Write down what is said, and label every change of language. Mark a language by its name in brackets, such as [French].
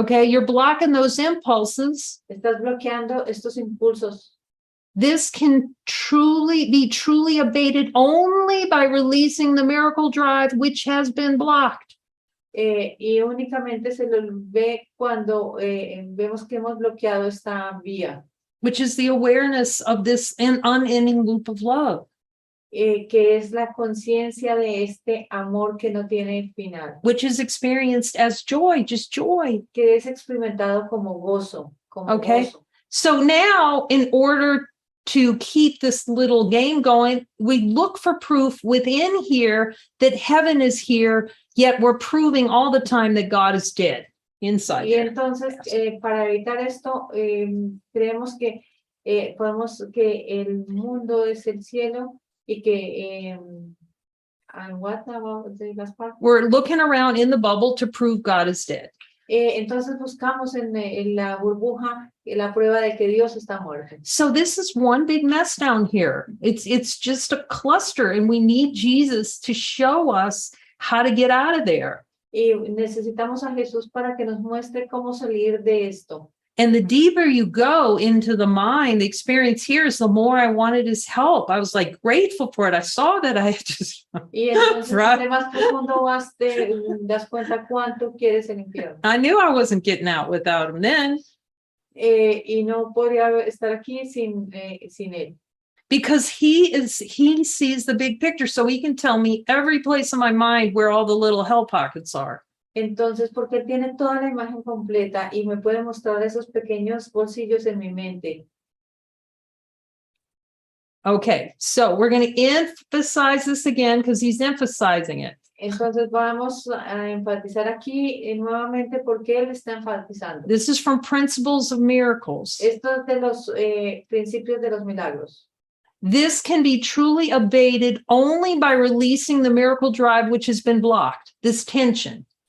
[English] Okay, you're blocking those impulses. [Spanish] Estás bloqueando estos impulsos. [English] This can be truly abated only by releasing the miracle drive, which has been blocked. [Spanish] Y únicamente se lo ve cuando vemos que hemos bloqueado esta vía. [English] Which is the awareness of this unending loop of love. [Spanish] Que es la conciencia de este amor que no tiene final. [English] Which is experienced as joy, just joy. [Spanish] Que es experimentado como gozo. Okay. Gozo. [English] So now, in order to keep this little game going, we look for proof within here that heaven is here, yet we're proving all the time that God is dead inside. [Spanish] Y entonces, para evitar esto, creemos que podemos que el mundo es el cielo y que [English] what about the last part? We're looking around in the bubble to prove God is dead. [Spanish] Entonces buscamos en la burbuja la prueba de que Dios está muerto. [English] So this is one big mess down here. It's just a cluster, and we need Jesus to show us how to get out of there. [Spanish] Y necesitamos a Jesús para que nos muestre cómo salir de esto. [English] And the deeper you go into the mind, the experience here is the more I wanted his help. I was like grateful for it. I saw that I just. [Spanish] Y entonces, entre más profundo vas, te das cuenta cuánto quieres el infierno. [English] I knew I wasn't getting out without him then. [Spanish] Y no podría estar aquí sin él. [English] Because he sees the big picture, so he can tell me every place in my mind where all the little hell pockets are. [Spanish] Entonces, porque él tiene toda la imagen completa y me puede mostrar esos pequeños bolsillos en mi mente. [English] Okay, so we're going to emphasize this again because he's emphasizing it. [Spanish] Entonces vamos a enfatizar aquí nuevamente porque él está enfatizando. [English] This is from Principles of Miracles. [Spanish] Esto es de los principios de los milagros. [English] This can be truly abated only by releasing the miracle drive which has been blocked, this tension.